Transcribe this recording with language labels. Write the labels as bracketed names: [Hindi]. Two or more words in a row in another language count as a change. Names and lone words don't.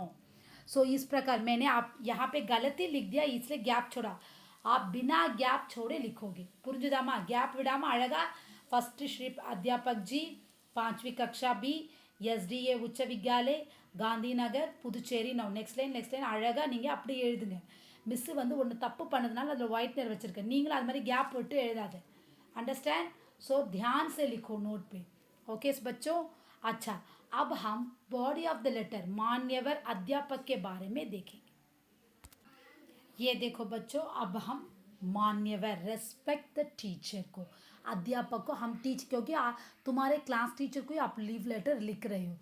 [Hindi] सो इस प्रकार मैंने आप यहाँ पे गलती लिख दिया इसलिए गैप छोड़ा, आप बिना गैप छोड़े लिखोगे. पुरुजुदामा गैप विडामा अड़गा. फर्स्ट श्री अध्यापक जी 5वीं कक्षा बी SDA उच्च विद्यालय गांधीनगर पुदुचेरी 9. [English] next line [Tamil] அழகாக நீங்கள் அப்படி எழுதுங்க. மிஸ்ஸு வந்து ஒன்று தப்பு பண்ணதுனால அதில் ஒயிட் நேர் வச்சுருக்கேன், நீங்களும் அது மாதிரி गैप விட்டு எழுதாத. [Hindi] अंडरस्टैंड. सो ध्यान से लिखो नोट पे. ओके बच्चों. अच्छा, अब हम [English] body of the letter [Hindi] मान्यवर अध्यापक के बारे में देखेंगे. ये देखो बच्चों, अब हम मान्यवर, [English] respect the teacher [Hindi] को, अध्यापक को हम टीच, क्योंकि तुम्हारे [English] class teacher [Hindi] को आप [English] leave letter [Hindi] लिख रहे हो.